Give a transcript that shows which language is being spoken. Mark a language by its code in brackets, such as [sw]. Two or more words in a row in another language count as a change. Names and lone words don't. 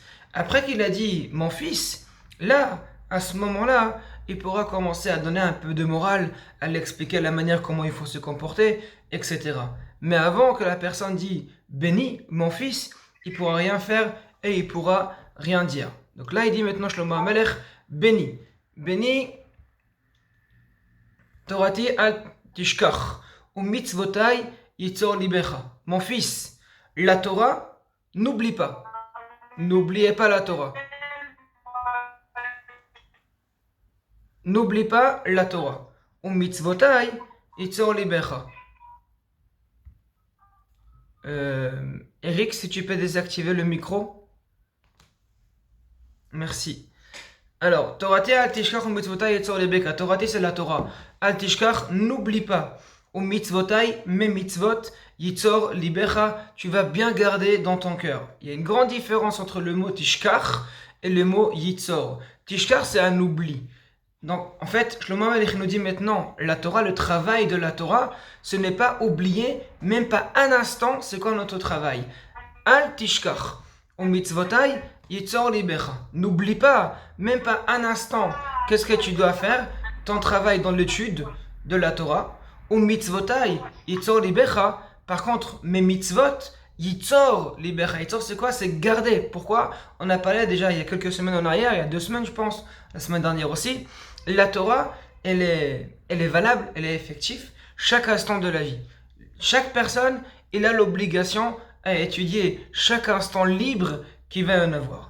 [fr] Après qu'il a dit mon fils, là, à ce moment-là, il pourra commencer à donner un peu de morale, à l'expliquer la manière comment il faut se comporter, etc. Mais avant que la personne dise béni, mon fils, il pourra rien faire et il pourra rien dire. Donc là, il dit maintenant Shlomo HaMelech, béni. Béni, [he] תורתי אל תשכח, ומצוותי יצור לבך. [fr] Mon fils, la Torah, n'oublie pas. N'oubliez pas la Torah. N'oublie pas la Torah. [he] ומצוותי יצור לבך. [fr] Eric, si tu peux désactiver le micro. Merci. Alors, [he] תורתי אל תשכח ומצוותי יצור לבך. [fr] Torati c'est la Torah. [he] אל תשכח, [fr] n'oublie pas. [he] ומצוותי, [fr] mes mitzvot, [he] יצור לבך, [fr] tu vas bien garder dans ton cœur. Il y a une grande différence entre le mot tishkach et le mot yitzor. Tishkach c'est un oubli. Donc, en fait, Shlomo HaMelech nous dit maintenant, la Torah, le travail de la Torah, ce n'est pas oublier, même pas un instant, c'est quoi notre travail. [he] אל תשכח, ומצוותי, יצור לבך. [fr] N'oublie pas, même pas un instant, qu'est-ce que tu dois faire, ton travail dans l'étude de la Torah, [he] ומצוותי, יצור לבך. [fr] Par contre, mes mitzvot, [he] יצור לבך. [fr] Yitzor, c'est quoi? C'est garder. Pourquoi? On a parlé déjà il y a quelques semaines en arrière, il y a 2 semaines, je pense, la semaine dernière aussi. La Torah, elle est valable, elle est effective chaque instant de la vie. Chaque personne, il a l'obligation à étudier chaque instant libre qu'il va en avoir.